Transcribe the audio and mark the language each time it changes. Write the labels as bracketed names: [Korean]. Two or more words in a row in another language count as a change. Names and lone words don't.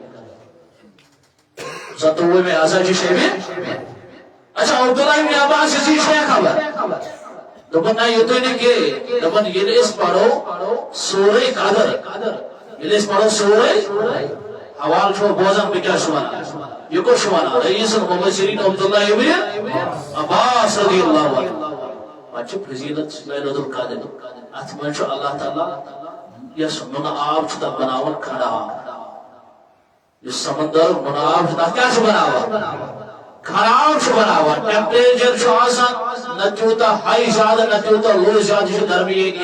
[Kashmiri] 27 ہسا چھِ شریف اچھا عبداللہ ابن عباس یہِ چھےٚ خبر دپان نہ یُتُے نہٕ کینٛہہ دپان ییٚلہِ أسۍ پرو سورہ قدر ییٚلہِ أسۍ پرو سورہ حوالہٕ چھُوا بوزان بہٕ کیٛاہ چھُس ونان یہ کچھ وانا رئیس المبشرین عبداللہ ابن عباس [Arabic] رضی اللہ عنہ [Kashmiri] اچھا فضیلت لیلۃ القدر اتھ منٛز چھُ اللہ تعالیٰ یس نُنہٕ آب چھُ تتھ بناوان کھڑا یُس سمندرُک نُنہٕ آب چھُ تتھ کیٛاہ چھُ بناوان کھڑا آب چھُ بناوان ٹیمپریچر چھُ آسان نہ تیوٗتاہ ہاے زیادٕ نہ تیوٗتاہ لو زیادٕ چھُ درمیٲنی